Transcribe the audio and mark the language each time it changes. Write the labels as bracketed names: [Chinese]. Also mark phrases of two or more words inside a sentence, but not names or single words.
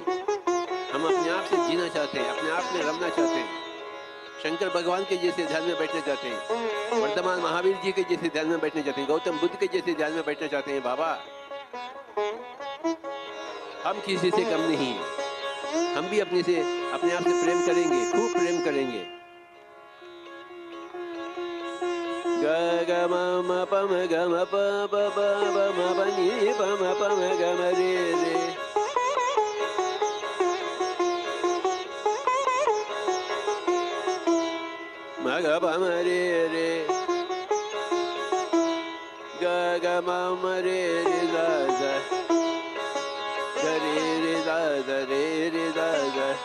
[Hindi] हम अपने आप से जीना चाहते हैं, अपने आप में रमना चाहते हैं, शंकर भगवान के जैसे ध्यान में बैठना चाहते हैं, वर्तमान महावीर जी के जैसे ध्यान में बैठना चाहते हैं, गौतम बुद्ध के जैसे ध्यान में बैठना चाहते हैं। बाबा, हम किसी से कम नहीं हैं, हम भी अपने आप से प्रेम करेंगे, खूब प्रेम करेंगे। ग ग म म प म ग म प प प प म प नि प म ग म रे रे, म ग प म रे रे, ग ग म म रे रे द द, ग रे रे द द रे रे द द,